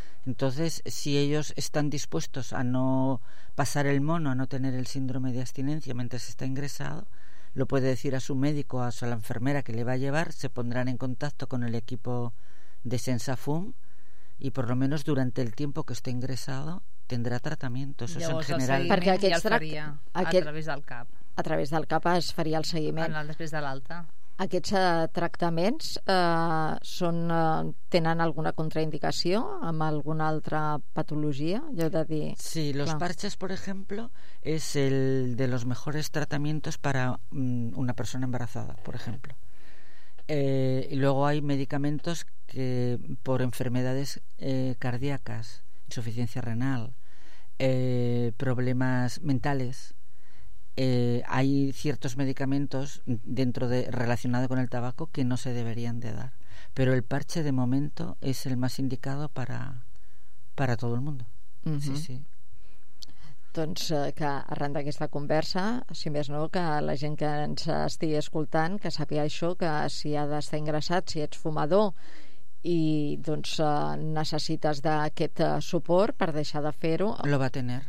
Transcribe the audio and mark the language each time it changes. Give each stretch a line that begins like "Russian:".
Spanish: Entonces, si ellos están dispuestos a no pasar el mono, a no tener el síndrome de abstinencia mientras está ingresado, lo puede decir a su médico o a la enfermera que le va a llevar, se pondrán en contacto con el equipo de Sensafum y por lo menos durante el tiempo que esté ingresado tendrá tratamiento. Eso
Catalan: llavors,
Spanish: es en general.
Catalan: Perquè aquest a través del CAP. A través del CAP es faria el seguiment. Després de l'alta. Aquests tractaments tenen alguna contraindicació amb alguna altra patologia? Jo he de dir...
Spanish: Sí, los parches, por ejemplo, es el de los mejores tratamientos para una persona embarazada, por ejemplo. Y luego hay medicamentos que por enfermedades cardíacas, insuficiencia renal, problemas mentales... hay ciertos medicamentos dentro de relacionado con el tabaco que no se deberían de dar, pero el parche de momento es el más indicado para todo el mundo. Uh-huh. Sí, sí.
Catalan: Doncs que arran d'aquesta conversa, si més no, que la gent que ens estigui escoltant que sàpiga això, que si ha d'estar ingressat, si ets fumador i doncs necessites d'aquest suport per deixar de fer-ho,
Spanish: lo va tener,